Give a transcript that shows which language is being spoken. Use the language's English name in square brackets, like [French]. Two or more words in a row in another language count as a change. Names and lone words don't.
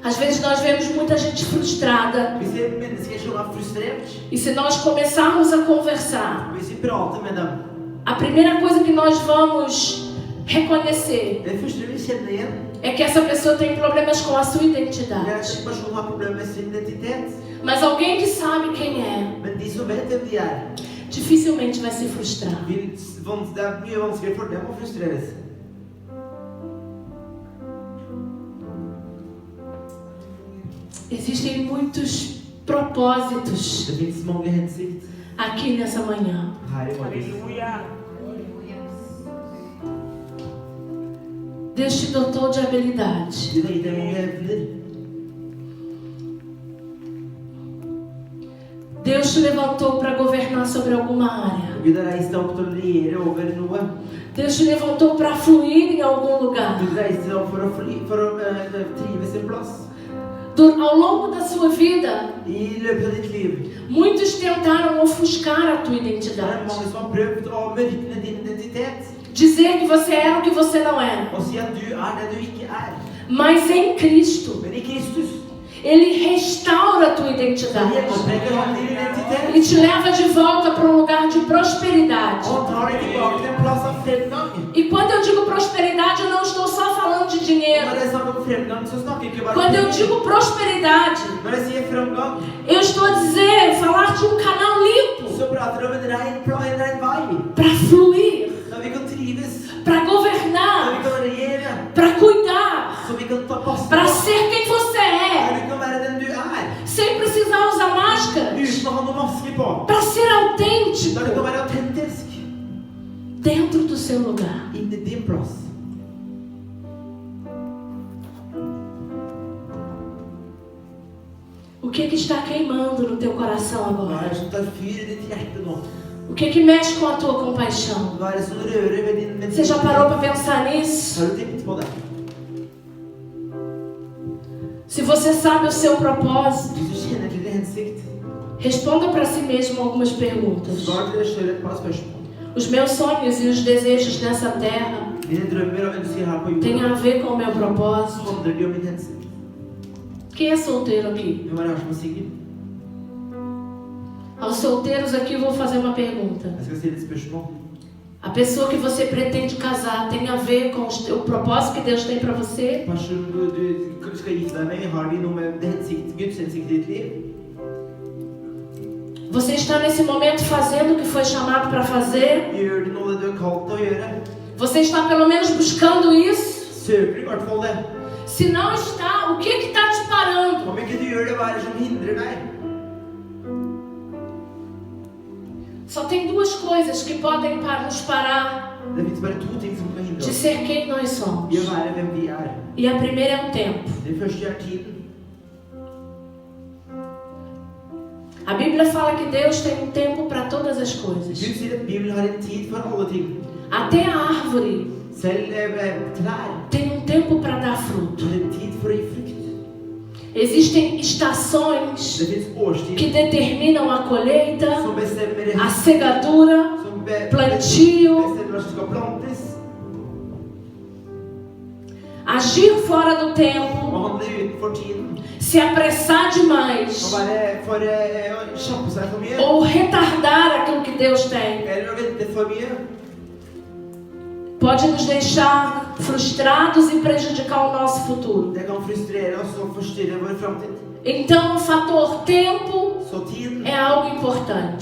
[Portuguese] Às vezes nós vemos muita gente frustrada. [Norwegian] Vi ser mennesker som frustrert. [Portuguese] E se nós começarmos a conversar, [Norwegian] Hvis vi prater med dem, [Portuguese] a primeira coisa que nós vamos reconhecer [Norwegian] det første vi kjenner igjen, [Portuguese] é que essa pessoa tem problemas com a sua [Norwegian] det [Portuguese] identidade. [Norwegian] at en person har problemer med sin identitet. [Portuguese] Mas alguém que sabe quem é, [Norwegian] Men de som vet hvem de [Portuguese] dificilmente vai se frustrar. [Norwegian] det er mye vanskeligere for dem å frustreres. [Portuguese] Existem muitos propósitos [Norwegian] Det finnes mange hensikt [Portuguese] aqui nessa manhã. [Norwegian] her i morges. [Portuguese] Deus te dotou de habilidade. [Norwegian] Gud har gitt deg mange evner. [Portuguese] Deus te levantou para governar sobre alguma área. [Norwegian] Gud har reist deg opp til å regjere over noe. [Portuguese] Deus te levantou para fluir em algum lugar. [Norwegian] Gud reiste deg opp for å trive sin plass. [Portuguese] Ao longo da sua vida, [Norwegian] I løpet av ditt liv [Portuguese] muitos tentaram ofuscar a tua [Norwegian] det er [Portuguese] identidade. [Norwegian] mange som har prøvd å mørkne din identitet [Portuguese] Dizer que você era o que você não era. [Norwegian] og si at du er det du ikke er. [Portuguese] Mas em Cristo, [Norwegian] Men i Kristus [Portuguese] Ele restaura a tua [Norwegian] så [Portuguese] identidade. [Norwegian] gjenoppretter han din identitet. [Portuguese] E te leva de volta para um lugar de prosperidade. [Norwegian] Og han tar deg tilbake til en plass av fremgang. [Portuguese] E quando eu digo prosperidade, eu não estou só falando de [Norwegian] Og [Portuguese] dinheiro. [Norwegian] når jeg snakker om fremgang, så snakker jeg ikke bare [Portuguese] Quando eu [Norwegian] om [Portuguese] digo prosperidade, [Norwegian] Når jeg sier fremgang, [Portuguese] eu estou a dizer, falar de um canal limpo [Norwegian] så prater jeg om en rein vei. [Portuguese] para fluir, [Norwegian] Så vi kan trives, [Portuguese] para [Norwegian] så vi [Portuguese] governar, [Norwegian] kan regjere, [Portuguese] para cuidar, [Norwegian] så vi kan ta pass [Portuguese] para [Norwegian] på. [Portuguese] ser quem você [Norwegian] Så [Portuguese] é, [Norwegian] du kan være den du er, [Portuguese] sem precisar usar máscaras, [Norwegian] uten å ha noe maske på. [Portuguese] para ser [Norwegian] Da [Portuguese] autêntico [Norwegian] du kan være autentisk [Portuguese] dentro do seu lugar. [Norwegian] inni din plass. [Portuguese] O que está queimando no teu coração [Norwegian] Hva [Portuguese] agora? [Norwegian] er det som tar fyr i ditt hjerte nå? [Portuguese] O que mexe com a tua compaixão? [Norwegian] Hva er det som rører ved din [Portuguese] Você já parou para pensar nisso? [Norwegian] Har du tenkt på det? [Portuguese] Se você sabe o seu propósito, [Norwegian] Hvis du kjenner til din hensikt, [Portuguese] responda para si mesmo algumas perguntas. [Norwegian] svar til deg selv et par spørsmål. [Portuguese] Os meus sonhos e os desejos nessa terra [Norwegian] Mine drømmer og ønsker her på [Portuguese] têm [Norwegian] jorden [Portuguese] a ver com o meu propósito? [Norwegian] handler de om min hensikt. [Portuguese] Quem é solteiro aqui? [Norwegian] Hvem er det her som er singel? [Portuguese] Aos solteiros aqui eu vou fazer uma pergunta. [Norwegian] Jeg skal stille et spørsmål. [Portuguese] A pessoa que você pretende casar tem a ver com o propósito que Deus tem para você? [Norwegian] Personen du skal gifte deg med, har de noe med Guds hensikt i ditt liv? [Portuguese] Você está nesse momento fazendo o que foi chamado para fazer? [Norwegian] Gjør du noe du er kalt til å gjøre? [Portuguese] Você está pelo menos buscando isso? [Norwegian] Søker du i hvert fall det? [Portuguese] Se não está, o que está te parando? [Norwegian] Om ikke du gjør det, hva er det som hindrer deg? [Portuguese] Só tem duas coisas que podem nos parar [Norwegian] Det finnes bare to ting som kan hindre [Portuguese] de [Norwegian] oss [Portuguese] ser quem nós somos. [Norwegian] i å være hvem vi er. [Portuguese] E a primeira é o tempo. [Norwegian] Det første er tiden. [Portuguese] A Bíblia fala que Deus tem um tempo para todas as coisas. [Norwegian] Gud sier at Bibelen har en tid for alle ting. [Portuguese] Até a árvore [Norwegian] Selv trær [Portuguese] tem um tempo para dar fruto. [Norwegian] har en tid for å gi frukt. [Portuguese] Existem estações [Norwegian] Det finnes årstider [Portuguese] que determinam a colheita, [Norwegian] som bestemmer [Portuguese] a segadura, [Norwegian] som [Portuguese] plantio. [Norwegian] bestemmer hva som skal plantes. [Portuguese] agir fora do [Norwegian] Å [Portuguese] tempo, [Norwegian] handle utenfor tiden. [Portuguese] se apressar [Norwegian] Å [Portuguese] demais [Norwegian] være for å kjappe seg for mye. [Portuguese] ou retardar aquilo que Deus tem, [Norwegian] Eller å vente for mye. [Portuguese] pode nos deixar frustrados e prejudicar o nosso futuro. [Norwegian] Det kan frustrere oss og forstyrre vår framtid. [Portuguese] Então, o fator tempo [Norwegian] Så tiden [Portuguese] é algo importante.